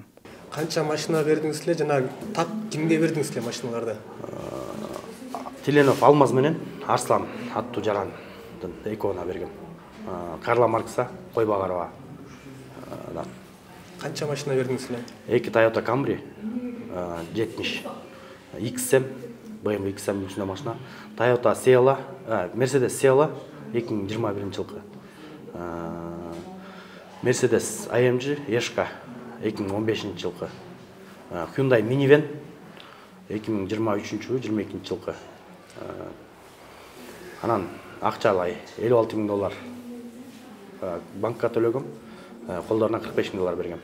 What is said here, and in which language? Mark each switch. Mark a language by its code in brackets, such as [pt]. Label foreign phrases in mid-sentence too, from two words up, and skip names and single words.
[ky] Канча машина бердиңиз эле жана так кимге бердиңиз эле машиналарды? Тиленов Алмаз менен Арслан аттуу жарандын экөөүнө бергем. Карла Маркса, Койбагарова. Канча машина бердиңиз эле? 2 Toyota Camry 70, XM, BMW XM үчүнө машина, Toyota Sienna, Mercedes Sienna 2021-жылкы. Mercedes AMG Ешка 2015-жылкы. Hyundai Minivan 2023-22-жылкы. Анан акчалай 56 миң доллар банкка төлөгөм, колдоруна 45 миң доллар бергем.